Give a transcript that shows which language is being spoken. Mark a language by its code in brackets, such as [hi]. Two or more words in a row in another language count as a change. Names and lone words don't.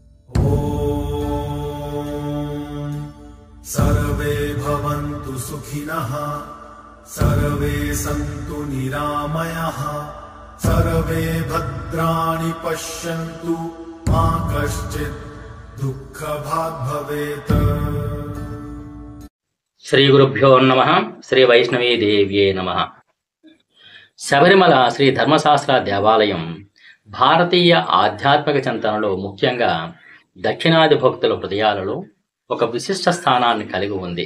[sa] ॐ सर्वे भवन्तु सुखिनः, सर्वे सन्तु निरामयाः, सर्वे भद्राणि पश्यन्तु, मा कश्चित् दुःखभाग् भवेत्। శ్రీ గురుభ్యో నమః. శ్రీ వైష్ణవీ దేవ్యే నమః. [te] శబరిమల శ్రీ ధర్మశాస్త్ర దేవాలయం భారతీయ ఆధ్యాత్మిక చింతనలో, ముఖ్యంగా దక్షిణాది భక్తుల హృదయాలలో ఒక విశిష్ట స్థానాన్ని కలిగి ఉంది.